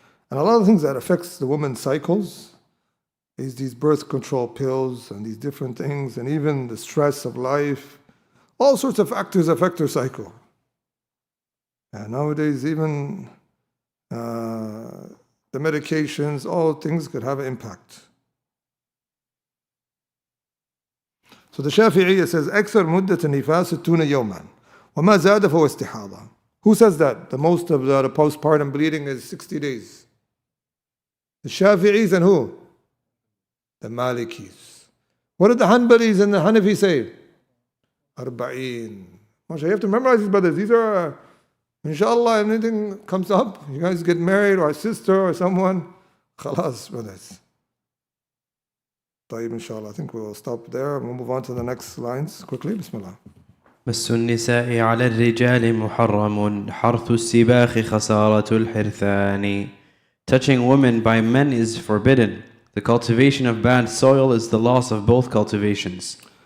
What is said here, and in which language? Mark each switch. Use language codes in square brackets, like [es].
[en] And a lot of things that affects the woman's cycles is these birth control pills and these different things, and even the stress of life. All sorts of factors affect her cycle. And nowadays, even the medications, all things could have an impact. So the Shafi'iyya says, [ar] أكثر مدة النفاس 60 يوما وما زاد فهو استحاضة. [en] Who says that? The most of the postpartum bleeding is 60 days. The Shafi'is and who? The Malikis. What did the Hanbalis and the Hanafi say? 40. You have to memorize these brothers. These are, inshallah, if anything comes up, you guys get married or a sister or someone, khalas, brothers. طيب, inshallah, I think we'll stop there and we'll move on to the next lines quickly. Bismillah. [ar] مس النساء على الرجال محرم حرث السباخ خسارة الحرثان. [en] Touching women by men is forbidden. The cultivation of bad soil is the loss of both cultivations.